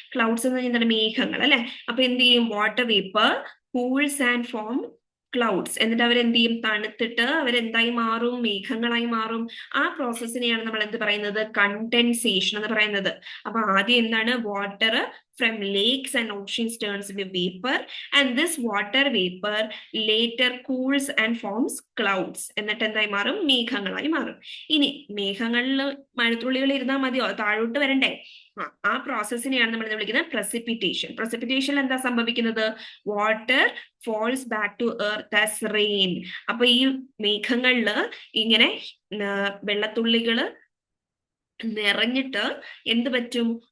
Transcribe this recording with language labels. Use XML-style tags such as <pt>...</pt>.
<ml>Clouds എന്ന് പറഞ്ഞാൽ മേഘങ്ങൾ, അല്ലെ? അപ്പൊ എന്ത് ചെയ്യും?</ml> <en>Water vapour cools and form clouds.</en> <ml>എന്നിട്ട് അവരെന്ത് ചെയ്യും? തണുത്തിട്ട് അവരെന്തായി മാറും? മേഘങ്ങളായി മാറും. ആ പ്രോസസ്സിനെയാണ് നമ്മൾ എന്ത് പറയുന്നത്? കണ്ടൻസേഷൻ എന്ന് പറയുന്നത്. അപ്പൊ ആദ്യം എന്താണ്? Water</ml> <en>from lakes and oceans turns into vapor, and this water vapor later cools and forms clouds.</en> <ml>എന്നിട്ട് എന്തായി മാറും? മേഘങ്ങളായി മാറും. ഇനി മേഘങ്ങളിൽ മഴത്തുള്ളികൾ ഇരുന്നാൽ മതിയോ? താഴോട്ട് വരണ്ടേ? ആ പ്രോസസ്സിനെയാണ് നമ്മൾ വിളിക്കുന്നത് പ്രസിപ്പിറ്റേഷൻ. പ്രസിപ്പിറ്റേഷൻ എന്താ സംഭവിക്കുന്നത്?</ml> <en>Water falls back to earth as rain.</en> <ml>അപ്പൊ ഈ മേഘങ്ങളില് ഇങ്ങനെ വെള്ളത്തുള്ളികള് നിറഞ്ഞിട്ട് എന്ത് പറ്റും?</ml>